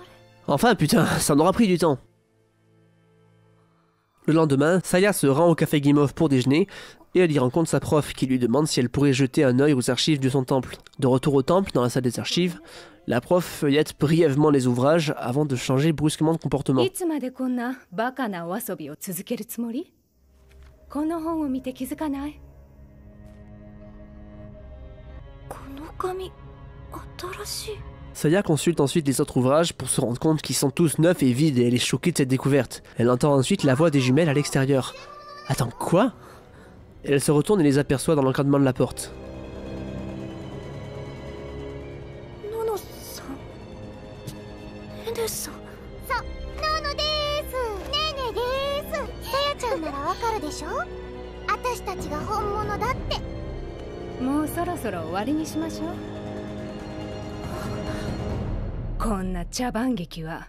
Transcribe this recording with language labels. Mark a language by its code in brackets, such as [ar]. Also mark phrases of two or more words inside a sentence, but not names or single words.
[fr] Enfin putain, ça en aura pris du temps. Le lendemain, Saya se rend au café Guimauve pour déjeuner et elle y rencontre sa prof qui lui demande si elle pourrait jeter un œil aux archives de son temple. De retour au temple, dans la salle des archives, la prof feuillette brièvement les ouvrages avant de changer brusquement de comportement. [ja] いつまでこんなバカなお遊びを続けるつもり？この本を見て気づかない？この紙新しい。 [fr] Saya consulte ensuite les autres ouvrages pour se rendre compte qu'ils sont tous neufs et vides et elle est choquée de cette découverte. Elle entend ensuite la voix des jumelles à l'extérieur. Attends, quoi? Elle se retourne et les aperçoit dans l'encadrement de la porte. [ja] ノノさん。ネネさん。そう、ノノでーす。ネネでーす。さやちゃんならわかるでしょ？私たちが本物だって。もうそろそろ終わりにしましょう。こんな茶番劇は。